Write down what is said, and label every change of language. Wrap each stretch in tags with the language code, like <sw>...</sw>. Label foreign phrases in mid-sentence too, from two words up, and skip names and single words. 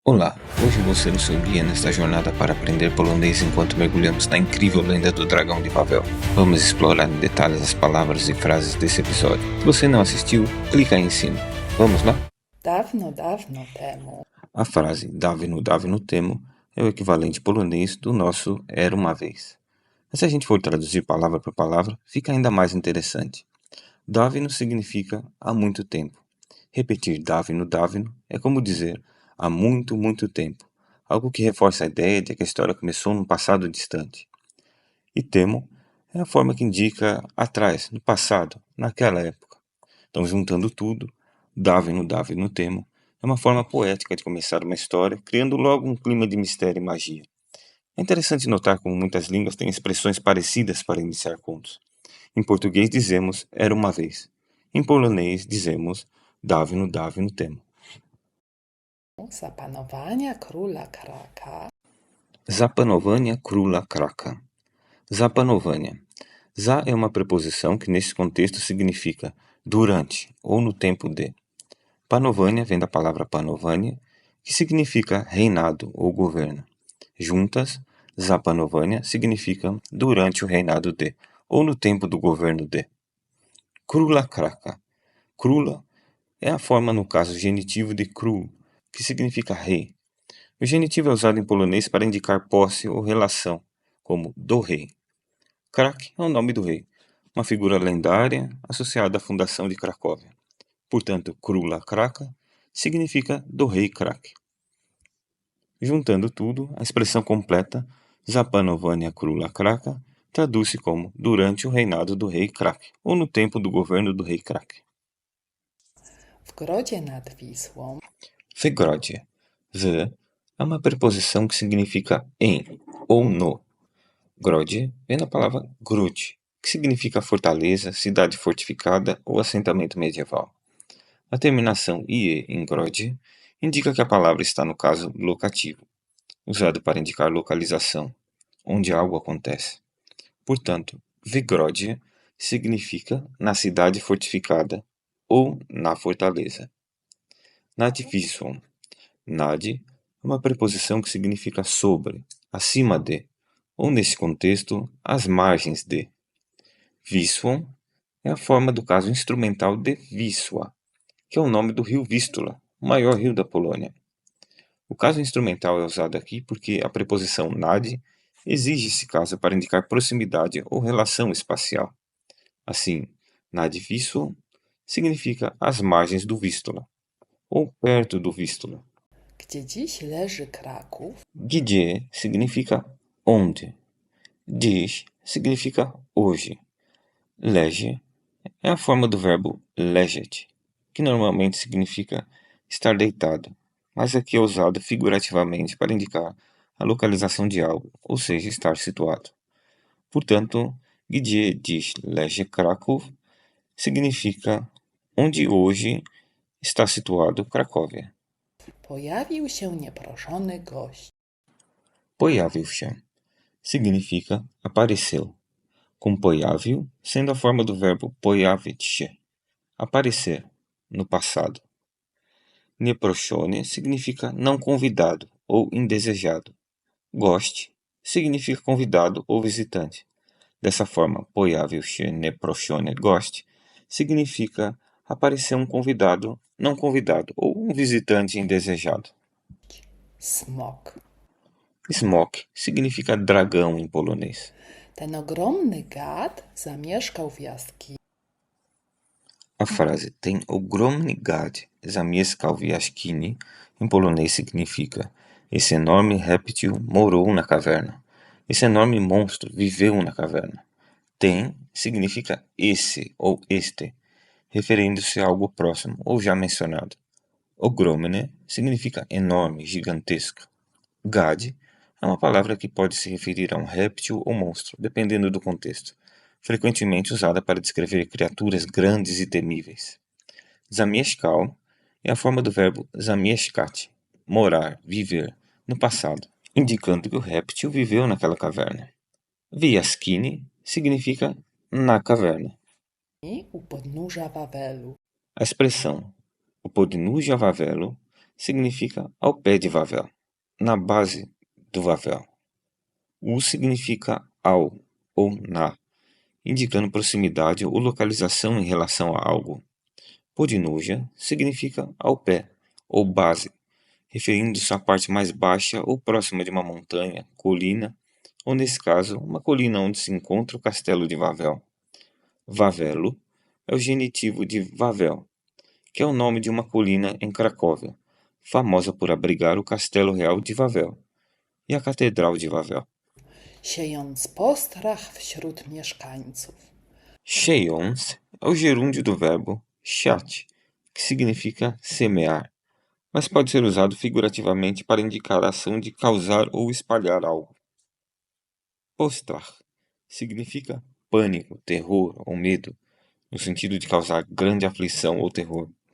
<pt>Olá, hoje vou ser o seu guia nesta jornada para aprender polonês enquanto mergulhamos na incrível lenda do Dragão de Babel. Vamos explorar em detalhes as palavras e frases desse episódio. Se você não assistiu, clica aí em cima. Vamos lá?</pt> <pl>Dawno, dawno temu.</pl> <pt>A frase</pt> <pl>dawno, dawno temu</pl> <pt>é o equivalente polonês do nosso era uma vez. Mas se a gente for traduzir palavra por palavra, fica ainda mais interessante. Dawno significa há muito tempo. Repetir</pt> <pl>dawno, dawno</pl> <pt>é como dizer há muito, muito tempo, algo que reforça a ideia de que a história começou num passado distante. E temo é a forma que indica atrás, no passado, naquela época. Então, juntando tudo,</pt> <pl>dawno, dawno temo</pl> <pt>é uma forma poética de começar uma história, criando logo um clima de mistério e magia. É interessante notar como muitas línguas têm expressões parecidas para iniciar contos. Em português dizemos era uma vez. Em polonês dizemos</pt> <pl>dawno, dawno temu. Za panowania króla Kraka. Zapanowania króla Kraka. Zapanowania.</pl> <pt>Za é uma preposição que nesse contexto significa durante ou no tempo de. Panovania vem da palavra panovania, que significa reinado ou governo. Juntas, Zapanovania significam durante o reinado de, ou no tempo do governo de.</pt> <pl>Króla Kraka.</pl> <pt>Króla é a forma no caso genitivo de król, que significa rei. O genitivo é usado em polonês para indicar posse ou relação, como do rei. Krak é o nome do rei, uma figura lendária associada à fundação de Cracóvia. Portanto,</pt> <pl>Króla Kraka</pl> <pt>significa do rei Krak. Juntando tudo, a expressão completa</pt> <pl>Zapanowania Króla Kraka</pl> <pt>traduz-se como durante o reinado do rei Krak, ou no tempo do governo do rei Krak.</pt> <pl>W grodzie nad Wisłą. W grodzie.</pl> <pt>W é uma preposição que significa em ou no. Grodzie vem da palavra grude, que significa fortaleza, cidade fortificada ou assentamento medieval. A terminação ie em grodzie indica que a palavra está no caso locativo, usado para indicar localização, onde algo acontece. Portanto, Wygrodzie significa na cidade fortificada ou na fortaleza.</pt> <pl>Nad Wisłą.</pl> <pt>Nad é uma preposição que significa sobre, acima de, ou nesse contexto, às margens de. Wisłą é a forma do caso instrumental de Wisła, que é o nome do rio Vístula, o maior rio da Polônia. O caso instrumental é usado aqui porque a preposição nad exige esse caso para indicar proximidade ou relação espacial. Assim,</pt> <pl>nad Wisłą</pl> <pt>significa às margens do Vístula, ou perto do Vístula.</pt> <pl>Gdzie dziś leży Kraków.</pl> <pt>Gdzie significa onde. Dziś significa hoje. Leży é a forma do verbo leżeć, que normalmente significa estar deitado, mas aqui é usado figurativamente para indicar a localização de algo, ou seja, estar situado. Portanto,</pt> <pl>gdzie dziś leży Kraków</pl> <pt>significa onde hoje está situado Cracóvia.</pt> <pl>Pojawił się nieproszony gość. Pojawił się</pl> <pt>significa apareceu, com pojawił sendo a forma do verbo</pt> <pl>pojawić się,</pl> <pt>aparecer, no passado. Nieproszony significa não convidado ou indesejado. Gość significa convidado ou visitante. Dessa forma,</pt> <pl>pojawił się nieproszony gość</pl> <pt>significa aparecer um convidado não convidado ou um visitante indesejado. Smok. Smok significa dragão em polonês.</pt> <pl>Ten ogromny gad zamieszkał w jaskini.</pl> <pt>A frase</pt> <pl>ten ogromny gad zamieszkał w jaskini</pl> <pt>em polonês significa esse enorme réptil morou na caverna. Esse enorme monstro viveu na caverna. Ten significa esse ou este, referindo-se a algo próximo ou já mencionado. Ogromny significa enorme, gigantesco. Gad é uma palavra que pode se referir a um réptil ou monstro, dependendo do contexto, frequentemente usada para descrever criaturas grandes e temíveis. Zamieszkał é a forma do verbo zamieszkać, morar, viver, no passado, indicando que o réptil viveu naquela caverna.</pt> <pl>W jaskini</pl> <pt>significa na caverna.</pt> <pl>U podnóża Wawelu.</pl> <pt>A expressão</pt> <pl>o podnóża Wawelu</pl> <pt>significa ao pé de Vavel, na base do Vavel. U significa ao ou na, indicando proximidade ou localização em relação a algo. Podinúgia significa ao pé ou base, referindo-se à parte mais baixa ou próxima de uma montanha, colina, ou nesse caso, uma colina onde se encontra o castelo de Vavel. Vavelo é o genitivo de Vavel, que é o nome de uma colina em Cracóvia, famosa por abrigar o Castelo Real de Wavel e a Catedral de Wavel.</pt> <pl>Siejąc postrach wśród mieszkańców.</pl> <pt>Siejąc é o gerúndio do verbo siat, que significa semear, mas pode ser usado figurativamente para indicar a ação de causar ou espalhar algo. Postrach significa pânico, terror ou medo, no sentido de causar grande aflição ou terror.</pt>